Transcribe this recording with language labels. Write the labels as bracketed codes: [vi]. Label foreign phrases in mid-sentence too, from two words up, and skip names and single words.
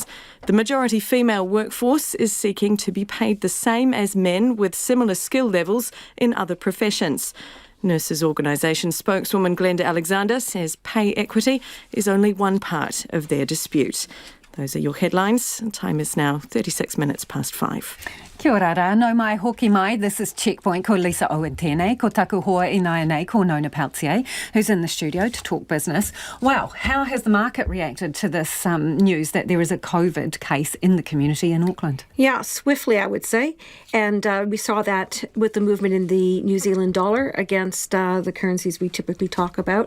[en] The majority female workforce is seeking to be paid the same as men with similar skill levels in other professions. Nurses' Organisation spokeswoman Glenda Alexander says pay equity is only one part of their dispute. Those are your headlines. Time is now 36 minutes past 5. [mi] Kia ora rā, nau mai hoki mai. [en] This is Checkpoint. [mi] Ko Lisa Owen tēnei. Ko taku hoa I nai nei, ko Nona Peltier, [en] who's in the studio to talk business. Wow, how has the market reacted to this news that there is a COVID case in the community in Auckland? Yeah, swiftly, I would say. And we saw that with the movement in the New Zealand dollar against the currencies we typically talk about.